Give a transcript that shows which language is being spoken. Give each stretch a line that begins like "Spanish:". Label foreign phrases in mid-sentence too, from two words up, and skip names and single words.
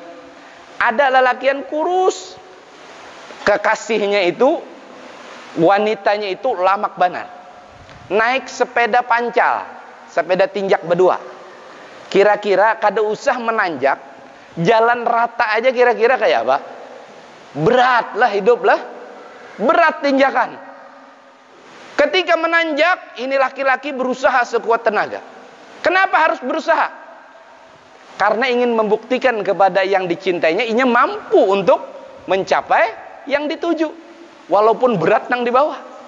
Indonesian: Ada lelakian kurus, kekasihnya itu, wanitanya itu
Banjar: lamak banar,
Indonesian: naik sepeda pancal, sepeda tinjak berdua. Kira-kira kada usah menanjak, jalan rata aja kira-kira kayak apa? Berat lah hidup lah, berat tinjakan. Ketika menanjak, ini laki-laki berusaha sekuat tenaga. Kenapa harus berusaha? Karena ingin membuktikan kepada yang dicintainya, ia mampu untuk mencapai yang dituju, walaupun berat nang di bawah.